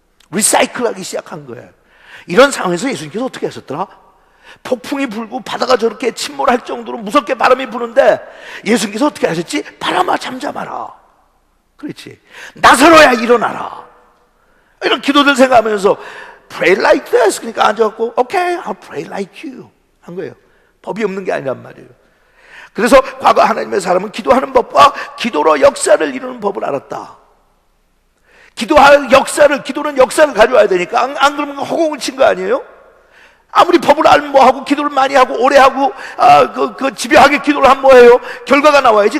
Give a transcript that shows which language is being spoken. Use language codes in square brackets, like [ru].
[ko] 리사이클하기 시작한 거예요. 이런 상황에서 예수님께서 어떻게 하셨더라? 폭풍이 불고 바다가 저렇게 침몰할 정도로 무섭게 바람이 부는데 예수님께서 어떻게 하셨지? 바람아 잠잠하라. 그렇지. 나사로야 일어나라. 이런 기도들 생각하면서 [en] pray like this. [ko] 그러니까 앉아갖고 [en] okay, I'll pray like you [ko] 한 거예요. 법이 없는 게 아니란 말이에요. 그래서 과거 하나님의 사람은 기도하는 법과 기도로 역사를 이루는 법을 알았다. 기도는 역사를 가져와야 되니까 안 그러면 허공을 친 거 아니에요? 아무리 법을 알면 뭐하고 기도를 많이 하고 오래 하고 집요하게 기도를 하면 뭐해요? 결과가 나와야지.